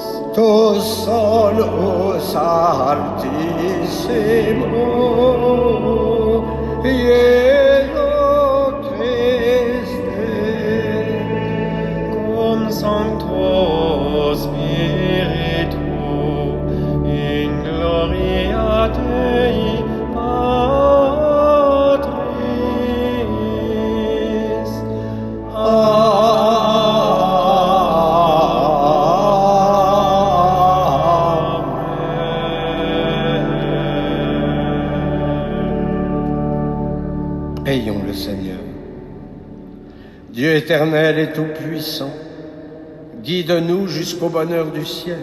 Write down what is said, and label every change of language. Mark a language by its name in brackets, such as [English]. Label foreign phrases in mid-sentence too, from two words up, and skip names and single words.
[Latin] tu solus altissimo, Iesu Christe, cum Sancto Spiritu, in gloria Dei Patris. [French] Prions le Seigneur. Dieu éternel et tout-puissant, guide-nous jusqu'au bonheur du ciel.